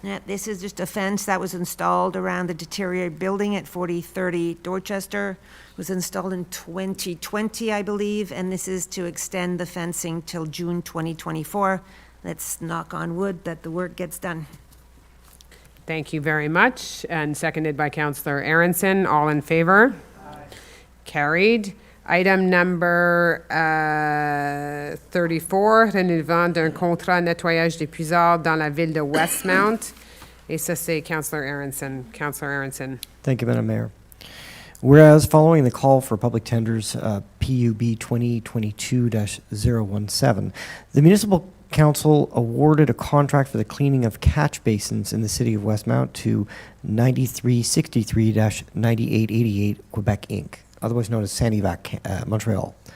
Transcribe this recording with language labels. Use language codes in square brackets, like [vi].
[en] Yeah, this is just a fence that was installed around the deteriorated building at 4030 Dorchester. It was installed in 2020, I believe, and this is to extend the fencing till June 2024. Let's knock on wood that the work gets done. Thank you very much. And seconded by Councillor Aronson. All in favor? Carried. Item number 34, [fr] renouvellement d'un contrat nettoyage des puisards dans la ville de Westmount. Et ça, c'est Councillor Aronson. Councillor Aronson. [en] Thank you, Madam Mayor. Whereas following the call for public tenders, PUB 2022-017, the Municipal Council awarded a contract for the cleaning of catch basins in the city of Westmount to 9363-9888 Quebec Inc., otherwise known as Sanivac Montreal.